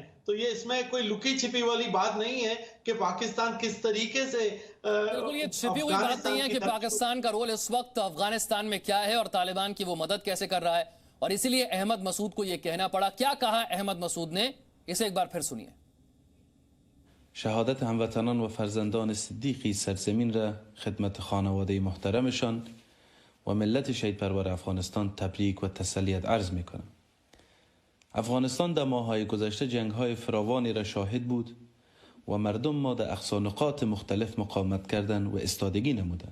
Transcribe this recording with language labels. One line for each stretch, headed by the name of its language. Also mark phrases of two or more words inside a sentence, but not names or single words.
Hindi: तो ये इसमें कोई लुकी छिपी वाली बात नहीं है कि पाकिस्तान किस तरीके से बिल्कुल ये छिपी हुई बात नहीं है कि पाकिस्तान का रोल इस वक्त अफगानिस्तान में क्या है और तालिबान की वो मदद कैसे कर रहा है और इसीलिए अहमद मसूद को ये कहना पड़ा। क्या कहा अहमद मसूद ने, इसे एक बार फिर सुनिए।
Persian: شهادت هموطنان و فرزندان صدیقی سرزمین را خدمت خانواده محترمشان و ملت شهید پرور افغانستان تبریک و تسلیت عرض می کنم. افغانستان در ماه‌های گذشته جنگ‌های فراوانی را شاهد بود و مردم ما در اقصا نقاط مختلف مقاومت کردند و استادگی نمودند.